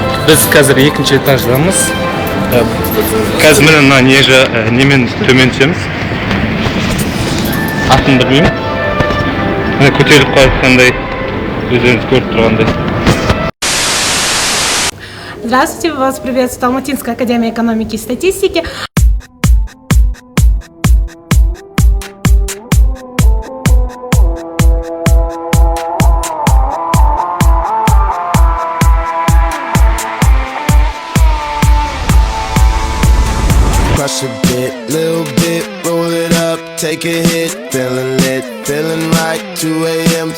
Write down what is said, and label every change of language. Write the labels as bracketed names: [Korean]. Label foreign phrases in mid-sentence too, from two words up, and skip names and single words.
[Kazakh] Biz қазір екінші этаждамыз. Қазір міне мына немен төмен түсеміз. Атын білмеймін. Міне көтеріліп қалғандай, өздеріңіз көріп тұрғандай. [Russian] Здравствуйте, вас приветствует Алматинская академия экономики и статистики. [English] Crush a bit, little bit, roll it up, take a hit, feeling lit, feeling right, 2 a.m.